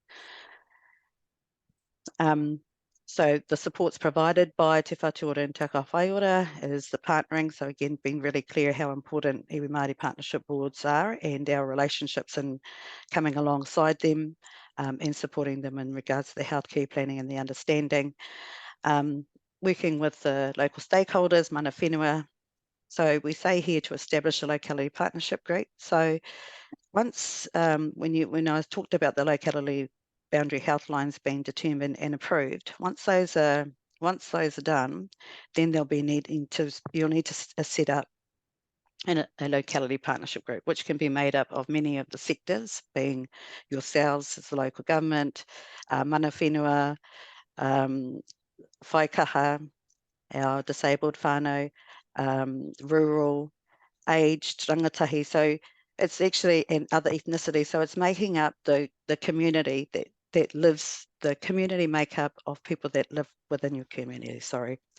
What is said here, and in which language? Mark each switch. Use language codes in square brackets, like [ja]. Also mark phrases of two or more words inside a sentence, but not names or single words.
[en] So the supports provided by Te Whatuora and Taka Whaiora is the partnering. So again, being really clear how important iwi Māori Partnership Boards are and our relationships and coming alongside them and supporting them in regards to the healthcare planning and the understanding. Working with the local stakeholders, [mi] mana whenua. [en] So we say here to establish a locality partnership group. So once, when I talked about the locality boundary health lines being determined and approved, once those are done, then you'll need to set up a locality partnership group, which can be made up of many of the sectors, being yourselves as the local government, [mi] mana whenua, whaikaha, [en] our disabled whānau, rural, aged, rangatahi. So it's actually, and other ethnicities. So it's making up the community that lives, the community makeup of people that live within your community, sorry.